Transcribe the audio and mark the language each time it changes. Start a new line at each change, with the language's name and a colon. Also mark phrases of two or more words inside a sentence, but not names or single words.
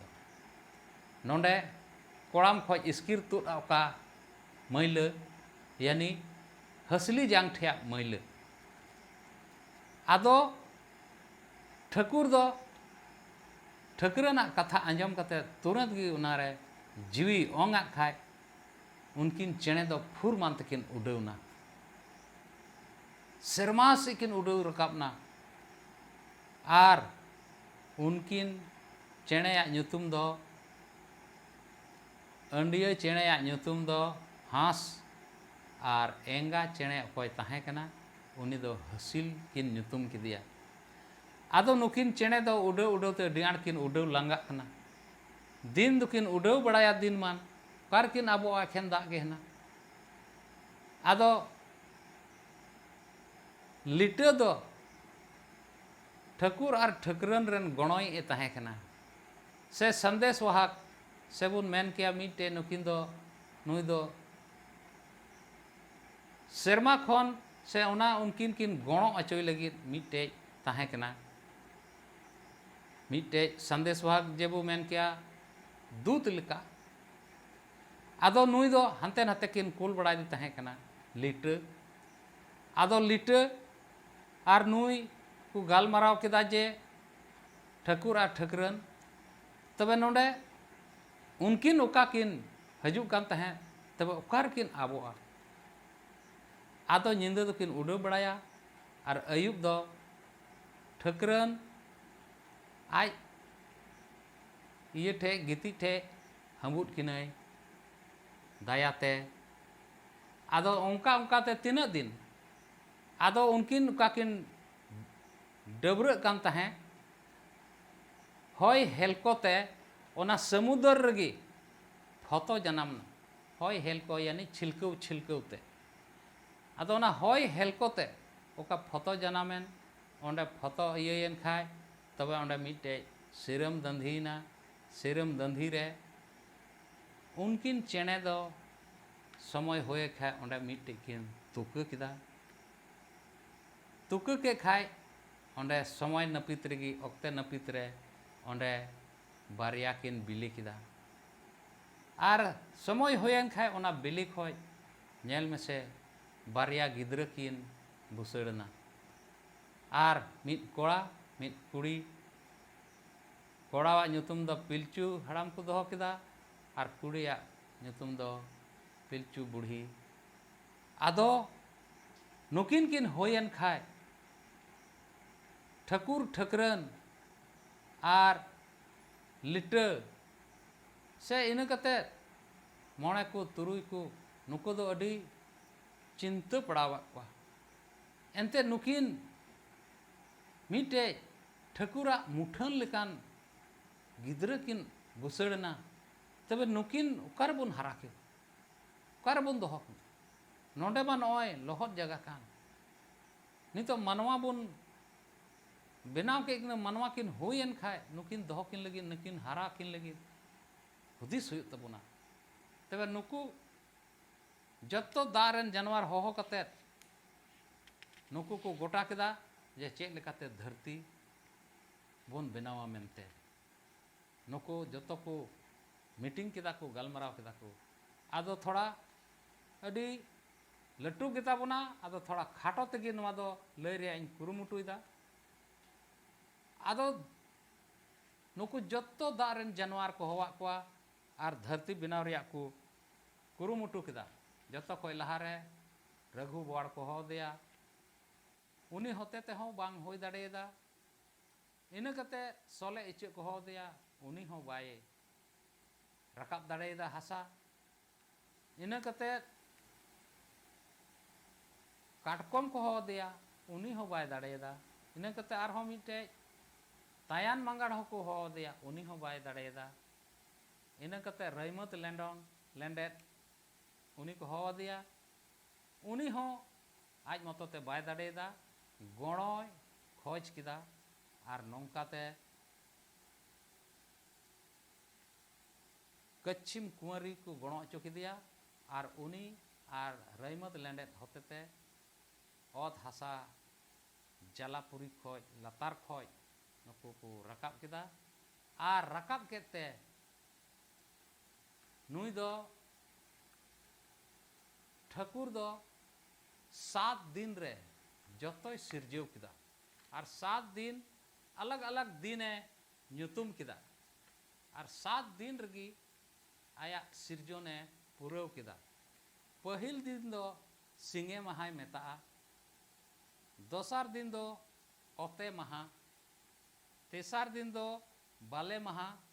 Santali: नोंडे कोड़ाम खोज इस्किर तुद का मैला यानी हसली जांग ठेया मैला। आदो ठाकुर दो ठाकुरना कथा आंजम कते तुरंत गी उनारे जीवी ओंगा खाय उनकिन चेणे दो फुर मान तकिन उडौना, सेरमा से किन उडौ रकाबना, आर उनकिन चेणे या ᱧᱩᱛᱩᱢ दो अंडिया चेणे या ᱧᱩᱛᱩᱢ दो हांस, आर एंगा चेणे अकोय ताहे कना उनी दो हसिल किन ᱧᱩᱛᱩᱢ किदिया। आदो नुकिन चेणे दो उडौ उडौ ते अड्डी आंट किन उडौ लांगा कना, दिन दुकिन उडौ बड़ाया दिन मान कार किन आबो आखेन दाग गे हना। आदो लिटा दो ठाकुर आर ठाकुरन रेन गणोय ए ताहे कना, से
Hindi: संदेश वाहक
Santali: सेबुन मेन किया मिटे नुकिन दो नुई दो सेरमा खन से ओना उनकिन किन गणो अचोय लगी मिटे ताहे कना। मिटे
Hindi: संदेश वाहक
Santali: जेबु मेन किया दूत लिका, आदो नुई दो हंते नाते किन कुल बड़ाय दी ताहे कना लिटा। आदो लिटा आर नुई को गालमाराव किदा जे ठाकुर आर ठाकुरन, तबे नोंडे उनकिन ओका किन हजुक कान ताहे तबे ओकार किन आबोआ। आदो निंदा दो किन उडौ बड़ाया, आर अयुब दो ठाकुरन आज इये ठे गिति ठे हमुद किनाय दायाते। आदो ओंका ओंका ते तीना दिन आदो उनकिन ओका किन डबरक कान तहें हय हेलकोते ओना समुद्र रगी फतो जनामना हय हेलको यानी छिलकव छिलकवते आदो ओना हय हेलकोते ओका फतो जनामेन ओंडे फतो इयेन खाय तबे ओंडे मिटे सिरम दंधीना सिरम दंधी रे उनकिन चेणे दो समय होए खाय ओंडे मिटे किन तुका किदा तुका के खाय ओंडे समय नपित रगी ऑक्ते नपित रे ओंडे बारिया किन बिली किदा आर समय होएन खाय ओना बिली खोय नेल मेसे बारिया गिद्र किन बुसड़ना आर मित कोड़ा मित कुड़ी कोड़ावा ᱧᱩᱛᱩᱢ ᱫᱚ पिलचू हड़ाम को दोहो किदा आर कुड़िया ᱧᱩᱛᱩᱢ दो पिलचू बुढ़ी आदो नुकिन किन होयन खाय ठकुर ठकरन आर लिटा से इन कते मोणे को तुरुई को नुको दो अडी चिंता पड़ावा को एनते नुकिन मिटे ठकुरा मुठन लेकान गिद्र किन बुसड़ना तबे नुकिन उकार बुन हरा के उकार बुन दोहो नोंडे मा नय लोहत जगह कान नितो मानवा बुन बेनाव के मानवा किन होयन खाय नुकिन दोहो किन लगी नुकिन हरा किन लगी हुदिस हुयु तबुना तबे नुकु जत्तो दारेन जानवर होहो कते नुकु को गोटा किदा जे चेक लेकाते धरती बोन बेनावा मेनते नुकु जतो को मीटिंग किदा को गलमराव किदा को आदो थोड़ा अडी लट्टू किता बुना आदो थोड़ा खाटो तेगे नवा दो लय रे इन कुरुमुटुइदा आदो नुकु जतो दारेन जानवर को होवा को आर धरती बेनाव रिया को कुरुमुटु किदा जतो कोई लहारे रघु बड़ को हो दिया उनी होते ते हों बांग होई दाड़ेदा इन कते सोले इचे को हो दिया उनी हों बाये रकाब दाड़ेदा हसा इन कते काटकम को हो दिया उनी हों बाय दाड़ेदा इन कते आर हों मिटे तायान मंगाड़ हो को हो दिया उनी हों बाय दाड़ेदा इन कते रईमत लेंडोन लेंडेट उनी को हो दिया उनी हों आज मतोते बाय दाड़ेदा गणोय खोज किदा आर नौकाते कच्छिम कुंवरी को गणो चो किदिया आर उनी आर रईमत लेंडेत होतेते ओत हासा जलापुरी खोज लतार खोज नुकु को रकाब किदा आर रकाब केते नुई दो ठाकुर दो 7 दिन रे जतोय सिरजेव किदा और 7 दिन
Hindi: अलग अलग
Santali: दिन ᱧᱩᱛᱩᱢ किदा और 7 दिन रगी आया सिरजोने पुरव किदा पहिल दिन दो सिंगे महाय मेता दोसार दिन दो ओते महा तेसार दिन दो बाले महा